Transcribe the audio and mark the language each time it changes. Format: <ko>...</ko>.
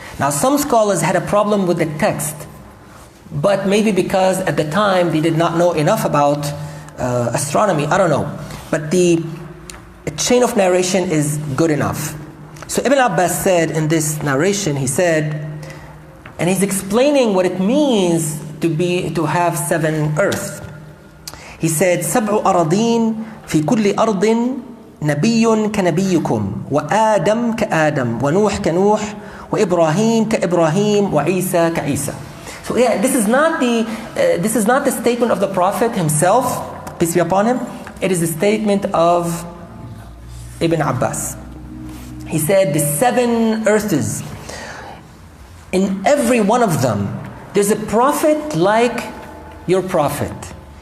<en>Now, some scholars had a problem with the text, but maybe because at the time they did not know enough about astronomy. I don't know. But the chain of narration is good enough. So Ibn Abbas said in this narration, he said, and he's explaining what it means to have 7 earths.</en> <ar>He said, سبع أراضين في كل أرض نبي كنبيكم وآدم كآدم ونوح كنوح وإبراهيم كإبراهيم وعيسى كعيسى.</ar> <en>So yeah, this is not the statement of the Prophet himself, peace be upon him. It is the statement of Ibn Abbas. He said the 7 earths, in every one of them, there's a prophet like your prophet.</en>